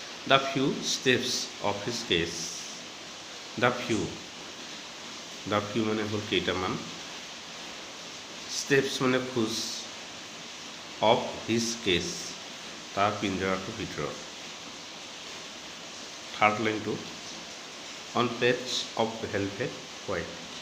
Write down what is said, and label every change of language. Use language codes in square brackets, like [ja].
[en] The few steps of his case. [as] The few মানে হ'ল কেইটামান, steps মানে খোজ, [en] of his case [as] তাৰ পিঞ্জৰাটোৰ ভিতৰত। থাৰ্ড লাইনটো [en] on patch of velvet white.